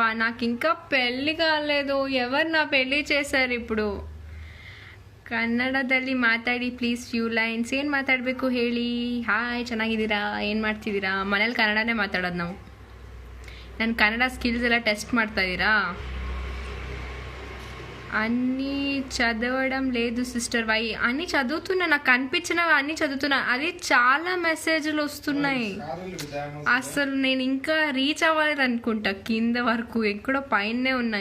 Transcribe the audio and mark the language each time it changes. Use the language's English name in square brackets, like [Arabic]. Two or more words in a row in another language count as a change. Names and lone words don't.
[Telugu] నాకు ఇంకా పెళ్ళి కాలేదు. ఎవరు నా పెళ్ళి చేశారు ఇప్పుడు? [Kannada] ಕನ್ನಡದಲ್ಲಿ ಮಾತಾಡಿ [English] please few lines. [Kannada] ಏನು ಮಾತಾಡಬೇಕು ಹೇಳಿ? ಹಾಯ್ ಚೆನ್ನಾಗಿದ್ದೀರಾ, ಏನು ಮಾಡ್ತಿದ್ದೀರಾ? ಮನೇಲಿ ಕನ್ನಡನೇ ಮಾತಾಡೋದು ನಾವು. ನನ್ನ ಕನ್ನಡ ಸ್ಕಿಲ್ಸ್ ಎಲ್ಲ ಟೆಸ್ಟ್ ಮಾಡ್ತಾ ಇದ್ದೀರಾ? [Telugu] అన్నీ చదవడం లేదు సిస్టర్. వై అన్నీ చదువుతున్నా, నాకు కనిపించినవి అన్నీ చదువుతున్నా. అది చాలా మెసేజ్లు వస్తున్నాయి. అసలు నేను ఇంకా రీచ్ అవ్వాలి అనుకుంటా కింద వరకు, ఎక్కడో పైనే ఉన్నా.